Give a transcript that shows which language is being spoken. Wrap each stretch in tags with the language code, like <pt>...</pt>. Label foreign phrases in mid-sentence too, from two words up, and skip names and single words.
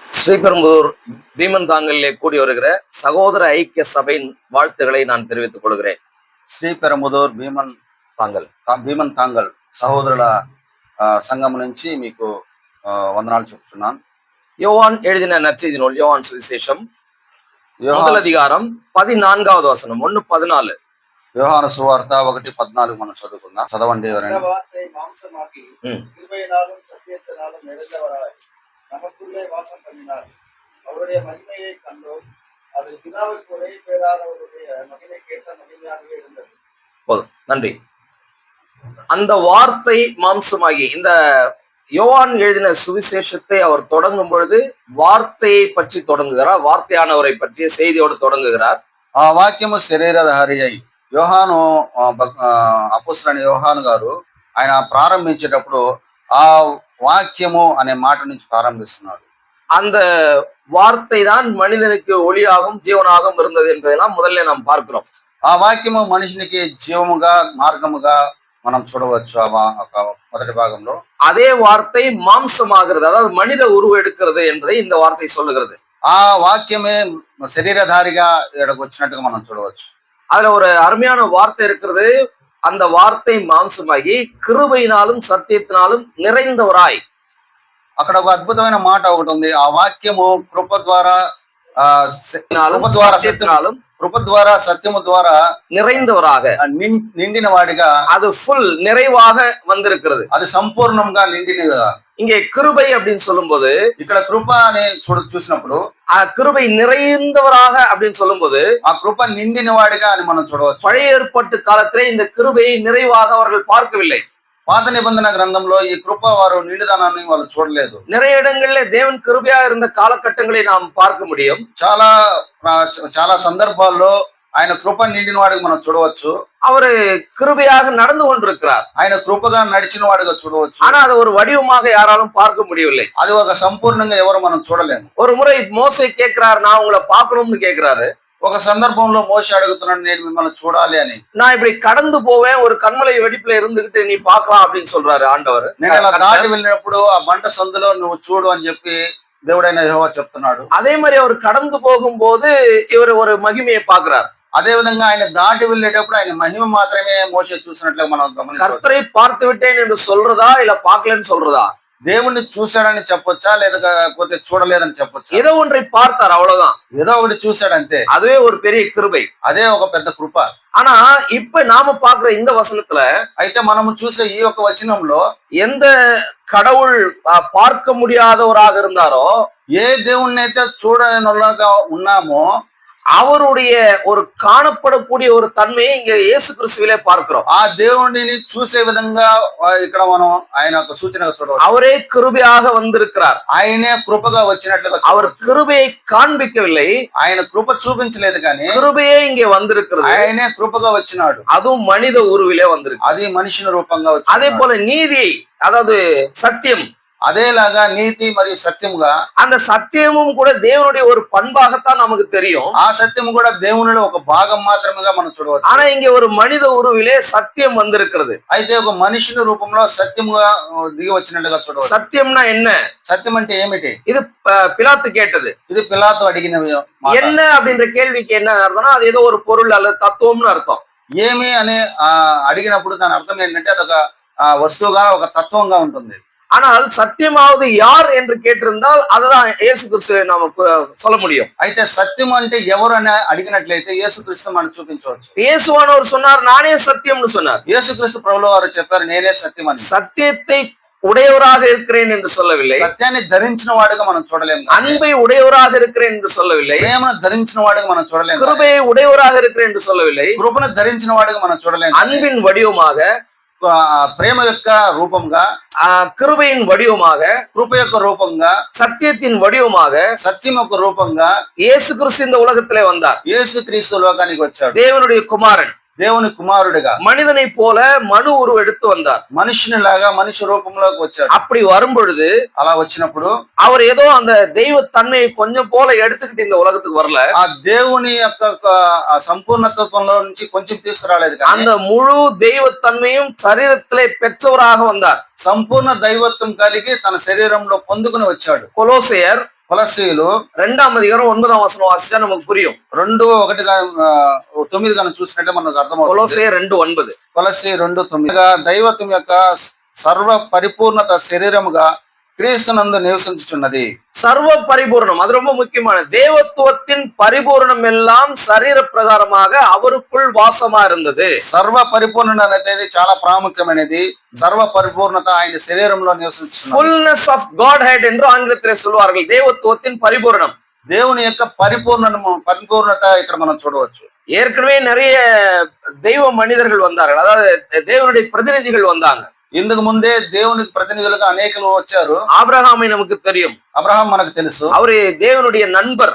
<ta>ஸ்ரீபெரும்புதூர் பீமன் தாங்கலிலே கூடி வருகிற சகோதர ஐக்கிய சபையின் வாழ்த்துக்களை நான் தெரிவித்துக் கொள்கிறேன்.</ta> <te>శ్రీపెరంబుదూర్ భీమన్ తాంగల్ సహోదరుల సంఘం నుంచి మీకు వందనాలు చెప్తున్నాను.</te> <ta>யோவான் எழுதின நற்செய்தி நூல் யோவான் சுவிசேஷம் முதல் அதிகாரம் 14வது வசனம் 1:14.</ta> <te>యోహాను సువార్త 1:14 మనం చదువుకుందాం. చదవండి ఎవరైనా.</te> <ta>நமக்குள்ளே வாசம் பண்ணினார். அவருடைய மகிமையை கண்டோம். அது பிதாவுக்கு ஒரே பேரானவருடைய மகிமை கேட்ட மகிமையாகவே இருந்தது. போதும், நன்றி. அந்த வார்த்தை மாம்சமாகி இந்த யோவான் எழுதின சுவிசேஷத்தை அவர் தொடங்கும் பொழுது வார்த்தையை பற்றி தொடங்குகிறார். வார்த்தையானவரை பற்றிய செய்தியோடு தொடங்குகிறார்.</ta> <te>ఆ వాక్యము శరీరధారి అయి యోహాను అపోస్తలుడైన యోహాను గారు ఆయన ప్రారంభించేటప్పుడు ఆ வாக்கியமோ అనే మాట నుంచి ప్రారంభిస్తున్నాడు.</te> <ta>அந்த வார்த்தை தான் மனிதனுக்கு ஒளியாகவும் ஜீவனாகவும் இருந்தது என்பதெல்லாம் முதல்ல நாம் பார்க்கிறோம்.</ta> <te>ఆ వాక్యము మనిషినికి జీవముగా మార్గముగా మనం చూడవచ్చు. మొదటి భాగంలో</te> <ta>அதே வார்த்தை மாம்சமாகிறது, அதாவது மனித உருவம் எடுக்கிறது என்பதை இந்த வார்த்தை சொல்லுகிறது.</ta> <te>ఆ వాక్యమే శరీరధారిగా ఇక్కడికి వచ్చినట్టుగా మనం చూడవచ్చు.</te> <ta>அதுல ஒரு అరుமையான వార్త இருக்கிறது. அந்த வார்த்தை மாம்சமாகி கிருபையினாலும் సత్యத்தினாலும் நிறைந்தவராய்.</ta> <te>అక్కడ ఒక అద్భుతమైన మాట ఒకటి ఉంది. ఆ వాక్యము కృప ద్వారా సత్యము ద్వారా</te> <ta>நிறைந்தவராக</ta> <te>నిండిన వాడిగా,</te> <ta>அது ஃபுல் நிறைவாக வந்திருக்கிறது.</ta> <te>అది సంపూర్ణంగా నిండినగా.</te> <ta>இங்கே கிருபை அப்படின்னு சொல்லும்போது,</ta> <te>ఇక్కడ కృప అని చూసినప్పుడు</te> <ta>கிருபை நிறைந்தவராக அப்படின்னு சொல்லும்போது</ta> <te>ఆ కృప నిండిన వాడిగా అని మనం చూడవచ్చు.</te> <ta>பழைய ஏற்பாட்டு காலத்திலே இந்த கிருபையை நிறைவாக அவர்கள் பார்க்கவில்லை.</ta> <te>పాత నిబంధన గ్రంథంలో ఈ కృప వారు నిండుదనాన్ని వాళ్ళు చూడలేదు.</te> <ta>நிறைய இடங்களிலே தேவன் கிருபையா இருந்த காலகட்டங்களை நாம் பார்க்க முடியும்.</ta> <te>చాలా సందర్భాల్లో ఆయన కృప నిండిన వాడికి మనం చూడవచ్చు.</te> <ta>அவரு கிருபையாக நடந்து கொண்டிருக்கிறார்.</ta> <te>ఆయన కృపగా నడిచిన వాడిగా చూడవచ్చు.</te> <ta>ஆனா அது ஒரு வடிவமாக யாராலும் பார்க்க முடியவில்லை.</ta> <te>అది ఒక సంపూర్ణంగా ఎవరు మనం చూడలేము.</te> <ta>ஒரு முறை மோசே கேட்கிறார், நான் உங்களை பார்க்கணும்னு கேட்கிறாரு.</ta> <te>ఒక సందర్భంలో మోషే అడుగుతున్నాడు, నేను మిమ్మల్ని చూడాలి అని.</te> <ta>நான் இப்படி கடந்து போவேன், ஒரு கண்மலை வெடிப்புல இருந்துகிட்டு நீ பார்க்கலாம் அப்படின்னு சொல்றாரு ஆண்டவர்.</ta> <te>నేను అలా దాటి వెళ్ళినప్పుడు ఆ బండ సందులో నువ్వు చూడు అని చెప్పి దేవుడైన యెహోవా చెప్తున్నాడు.</te> <ta>அதே மாதிரி அவர் கடந்து போகும்போது இவர் ஒரு மகிமையை பார்க்கிறார்.</ta> <te>అదే విధంగా ఆయన దాటి వెళ్ళేటప్పుడు ఆయన మహిమ మాత్రమే మోషే చూసినట్లుగా మనం గమనించవచ్చు.</te> <ta>கர்த்தரை பார்த்து விட்டேன் என்று சொல்றதா இல்ல பார்க்கலன்னு சொல்றதா?</ta> <te>దేవుణ్ణి చూశాడని చెప్పొచ్చా లేకపోతే చూడలేదని చెప్పొచ్చా?</te> <ta>ஏதோ ஒன்றை பார்த்தார், அவ்வளவுதான்.</ta> <te>ఏదో ఒకటి చూశాడంతే.</te> <ta>அதுவே ஒரு பெரிய கிருபை.</ta> <te>అదే ఒక పెద్ద కృప.</te> <ta>ஆனா இப்ப நாம பாக்குற இந்த வசனத்துல</ta> <te>అయితే మనము చూసే ఈ యొక్క వచనంలో</te> <ta>எந்த கடவுள் பார்க்க முடியாதவராக இருந்தாரோ,</ta> <te>ఏ దేవుణ్ణి అయితే చూడనొల్లగా ఉన్నామో</te> <ta>அவருடைய ஒரு காணப்படக்கூடிய ஒரு தன்மையை இங்க இயேசு கிறிஸ்துவிலே பார்க்கிறோம்.</ta> <te>ఆ దేవుడిని చూసే విధంగా ఇక్కడ మనం ఆయన యొక్క సూచనగా చూడవచ్చు.</te> <ta>அவரே கிருபையாக வந்திருக்கிறார்.</ta> <te>ఆయనే కృపగా వచ్చినట్లుగా.</te> <ta>அவர் கிருபையை காண்பிக்கவில்லை,</ta> <te>ఆయన కృప చూపించలేదు కానీ</te> <ta>கிருபையே இங்கே வந்திருக்கிறது.</ta> <te>ఆయనే కృపగా వచ్చినాడు.</te> <ta>அதுவும் மனித உருவிலே வந்திருக்கு.</ta> <te>అది మనిషిని రూపంగా వచ్చింది.</te> <ta>அதே போல நீதி, அதாவது சத்தியம்,</ta> <te>అదేలాగా నీతి మరియు సత్యముగా,</te> <ta>அந்த సత్యமும் கூட தேவனுடைய ஒரு பண்பாகத்தான் நமக்கு தெரியும்.</ta> <te>ఆ సత్యము కూడా దేవునిలో ఒక భాగం మాత్రమేగా మనం చూడవచ్చు.</te> <ta>ஆனா இங்க ஒரு மனித உருவிலே சத்தியம் வந்திருக்கிறது.</ta> <te>అయితే ఒక మనిషిని రూపంలో సత్యముగా దిగి వచ్చినట్టుగా చూడవచ్చు.</te> <ta>சத்தியம்னா என்ன?</ta> <te>సత్యం అంటే ఏమిటి?</te> <ta>இது பிலாத்து கேட்டது.</ta> <te>ఇది పిలాతు అడిగిన</te> <ta>என்ன அப்படின்ற கேள்விக்கு என்ன அர்த்தம்னா, அது ஏதோ ஒரு பொருள் அல்லது தத்துவம்னு அர்த்தம்.</ta> <te>ఏమి అని అడిగినప్పుడు దాని అర్థం ఏంటంటే అదొక వస్తువుగా ఒక తత్వంగా ఉంటుంది.</te> <ta>ஆனால் சத்தியமாவது யார் என்று கேட்டிருந்தால் அதுதான் இயேசு கிறிஸ்துவை நாம சொல்ல முடியும்.</ta> <te>అయితే సత్యం అంటే ఎవరు అని అడిగినట్లయితే యేసుక్రీస్తు మనం చూపించవచ్చు.</te> <ta>இயேசுவானவர் சொன்னார், நானே சத்தியம்னு சொன்னார்.</ta> <te>యేసుక్రీస్తు ప్రభువు వారు చెప్పారు, నేనే సత్యం అని.</te> <ta>சத்தியத்தை உடையவராக இருக்கிறேன் என்று சொல்லவில்லை.</ta> <te>సత్యాన్ని ధరించిన వాడుగా మనం చూడలేము.</te> <ta>அன்பை உடையவராக இருக்கிறேன் என்று சொல்லவில்லை.</ta> <te>ప్రేమను ధరించిన వాడుగా మనం చూడలేము.</te> <ta>கிருபையை உடையவராக இருக்கிறேன் என்று சொல்லவில்லை.</ta> <te>కృపను ధరించిన వాడుగా మనం చూడలేము.</te> <ta>அன்பின் வடிவமாக,</ta> <te>ప్రేమ యొక్క రూపంగా,</te> <ta>கிருபையின் வடிவமாக,</ta> <te>కృప యొక్క రూపంగా,</te> <ta>சத்தியத்தின் வடிவமாக,</ta> <te>సత్యం యొక్క రూపంగా</te> <ta>இயேசு கிறிஸ்து இந்த உலகத்திலே வந்தார்.</ta> <te>యేసుక్రీస్తు లోకానికి వచ్చాడు.</te> <ta>தேவனுடைய குமாரன்</ta> <te>దేవుని కుమారుడిగా</te> <ta>மனிதனை போல மனு உருவம் எடுத்து வந்தார்.</ta> <te>మనిషిని లాగా మనిషి రూపంలోకి వచ్చాడు.</te> <ta>அப்படி வரும்பொழுது</ta> <te>అలా వచ్చినప్పుడు</te> <ta>அவர் ஏதோ அந்த தெய்வ தன்மையை கொஞ்சம் போல எடுத்துக்கிட்டு இந்த உலகத்துக்கு வரல.</ta> <te>ఆ దేవుని యొక్క సంపూర్ణత్వంలో నుంచి కొంచెం తీసుకురాలేదు.</te> <ta>அந்த முழு தெய்வ தன்மையும் சரீரத்திலே பெற்றவராக வந்தார்.</ta> <te>సంపూర్ణ దైవత్వం కలిగి తన శరీరంలో పొందుకుని వచ్చాడు.</te> <ta>கொலோசையர்</ta> <te>కొలస్సీలు</te> <ta>2ஆம் அதிகாரம் 9ஆம் வசனம் வாசிச்சா நமக்கு புரியும்.</ta> <te>2:1-9 కనుక చూసినట్టే మనకు అర్థమవుతుంది.</te> <ta>கொலோசையர் 2:9.</ta> <te>కొలస్సీ 2:9 దైవత్వం యొక్క సర్వ పరిపూర్ణత శరీరముగా క్రీస్తునందు నివసించుచున్నది.</te> <ta>சர்வ பரிபூரணம், அது ரொம்ப முக்கியமான. தேவத்துவத்தின் பரிபூரணம் எல்லாம் சரீர பிரகாரமாக அவருக்குள் வாசமா இருந்தது.</ta> <te>సర్వ పరిపూర్ణత అనేది చాలా ప్రాముఖ్యమైనది. సర్వ పరిపూర్ణత ఆయన శరీరంలో నివసించుచున్నది.</te> <en>fullness of God head</en> <ta>என்று ஆங்கிலத்திலே சொல்வார்கள். தேவத்துவத்தின் பரிபூரணம்.</ta> <te>దేవుని యొక్క పరిపూర్ణత ఇక్కడ మనం చూడవచ్చు.</te> <ta>ஏற்கனவே நிறைய தெய்வ மனிதர்கள் வந்தார்கள், அதாவது தேவனுடைய பிரதிநிதிகள் வந்தாங்க.</ta> <te>ఇందుకు ముందే దేవునికి ప్రతినిధులుగా అనేకులు వచ్చారు.</te> <ta>ஆபிரகாமை நமக்கு தெரியும்.</ta> <te>అబ్రహాం మనకు తెలుసు.</te> <ta>அவரு தேவனுடைய நண்பர்.</ta>